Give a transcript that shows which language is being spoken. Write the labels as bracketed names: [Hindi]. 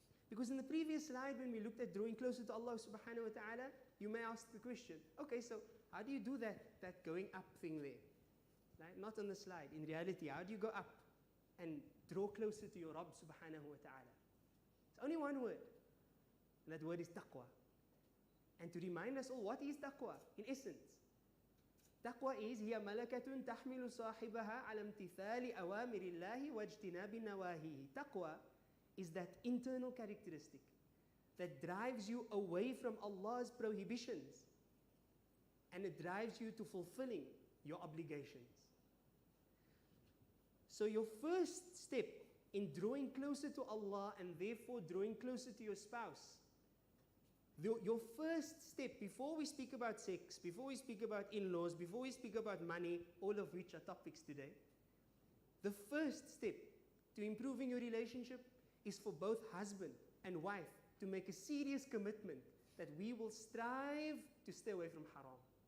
[English] Because in the previous slide, when we looked at drawing closer to Allah subhanahu wa ta'ala, you may ask the question, okay, so how do you do that going up thing there? Right? Not on the slide. In reality, how do you go up and draw closer to your Rabb subhanahu wa ta'ala? It's only one word. And that word is taqwa. And to remind us all, what is taqwa? In essence, taqwa is [Arabic] هي ملكة تحمل صاحبها على امتثال أوامر الله واجتناب نواهيه. [English] Taqwa is that internal characteristic that drives you away from Allah's prohibitions, and it drives you to fulfilling your obligations. So your first step in drawing closer to Allah and therefore drawing closer to your spouse, your first step, before we speak about sex, before we speak about in-laws, before we speak about money, all of which are topics today, the first step to improving your relationship is for both husband and wife to make a serious commitment that we will strive to stay away from haram.